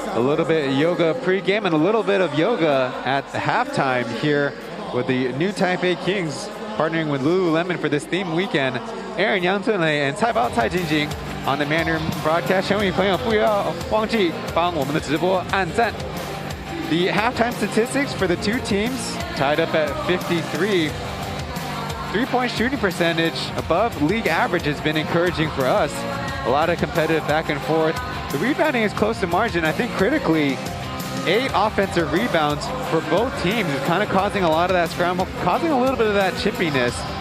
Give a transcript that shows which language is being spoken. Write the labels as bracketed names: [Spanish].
[English] A little bit of yoga pregame and a little bit of yoga at halftime here with the new Taipei Kings partnering with Lululemon for this theme weekend. Aaron Yang Tunlei and 蔡宝蔡晶晶 on the Mandarin broadcast. [Chinese] 全位朋友不要忘记帮我们的直播按赞。 [English] The halftime statistics for the two teams tied up at 53. 3-point shooting percentage above league average has been encouraging for us. A lot of competitive back and forth. The rebounding is close to margin. I think critically, 8 offensive rebounds for both teams is kind of causing a lot of that scramble, causing a little bit of that chippiness.